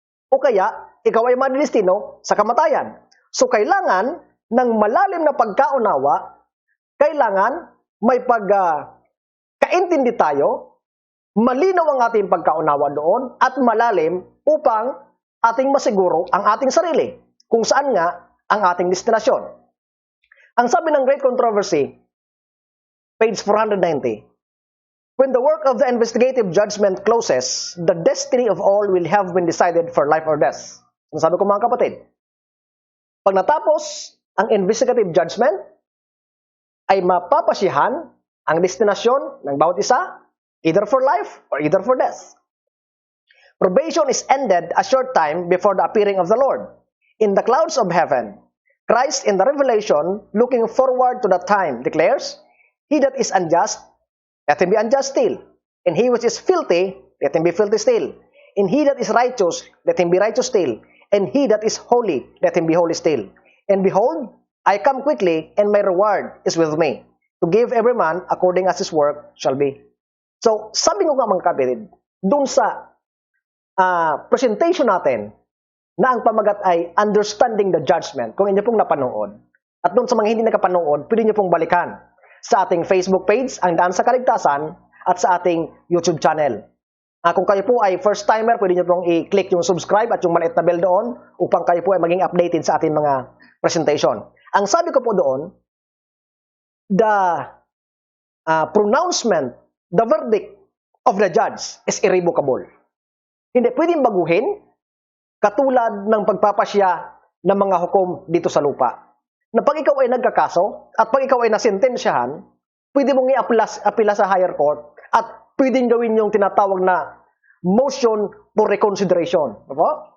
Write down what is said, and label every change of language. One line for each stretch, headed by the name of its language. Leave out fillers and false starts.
Filipino: o kaya ikaw ay madidestino sa kamatayan. So kailangan ng malalim na pagkaunawa, kailangan may pagkaintindi tayo, malinaw ang ating pagkaunawa doon at malalim upang ating masiguro ang ating sarili kung saan nga ang ating destinasyon. Ang sabi ng
English: Great Controversy, page 490, when the work of the investigative judgment closes, the destiny of all will have been decided for life or death.
Filipino: Ang sabi ko mga kapatid, pag natapos ang investigative judgment, ay mapapasiyahan ang destinasyon ng bawat isa,
English: either for life or either for death. Probation is ended a short time before the appearing of the Lord. In the clouds of heaven, Christ in the Revelation, looking forward to that time, declares, he that is unjust, let him be unjust still. And he which is filthy, let him be filthy still. And he that is righteous, let him be righteous still. And he that is holy, let him be holy still. And behold, I come quickly, and my reward is with me, to give every man according as his work shall be.
Filipino: So, sabi ko nga mga kapatid, dun sa presentation natin, na ang pamagat ay
English: understanding the judgment,
Filipino: kung inyo pong napanood. At doon sa mga hindi nakapanood, pwede nyo pong balikan sa ating Facebook page, ang Daan sa Kaligtasan, at sa ating YouTube channel. Kung kayo po ay first timer, pwede nyo pong i-click yung subscribe at yung maliit na bell doon upang kayo po ay maging updated sa ating mga presentation. Ang sabi ko po doon,
English: the pronouncement, the verdict of the judge is irrevocable.
Filipino: Hindi pwedeng baguhin, katulad ng pagpapasya ng mga hukom dito sa lupa. Na pag ikaw ay nagkakaso at pag ikaw ay nasentensyahan, pwede mong i-apila sa
English: higher court
Filipino: at pwedeng gawin yung tinatawag na
English: motion for reconsideration.
Filipino: Diba?